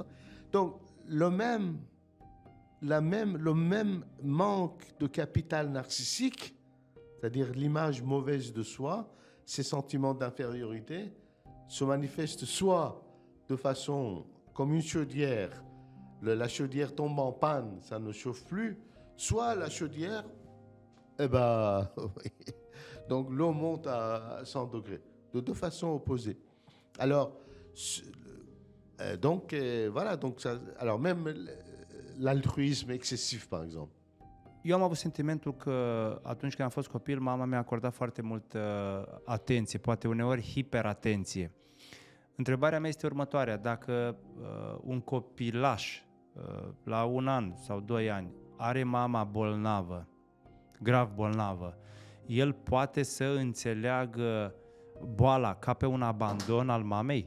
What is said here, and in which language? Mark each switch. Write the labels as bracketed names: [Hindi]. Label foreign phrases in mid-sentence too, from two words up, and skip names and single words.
[French] Donc le même manque de capital narcissique, c'est-à-dire l'image mauvaise de soi, ces sentiments d'infériorité, se manifestent soit de façon comme une chaudière, la chaudière tombe en panne, ça ne chauffe plus, soit la chaudière, donc l'eau monte à 100 degrés, de deux façons opposées. Alors, voilà, donc ça, alors même l'altruisme excessif, par exemple. [Romanian] Eu am avut sentimentul că atunci când am fost copil, mama mi-a acordat foarte mult atenție, poate uneori hiperatenție. Întrebarea mea este următoarea: dacă un copilaș la 1 an sau 2 ani are mama bolnavă, grav bolnavă, el poate să înțeleagă boala ca pe un abandon al mamei?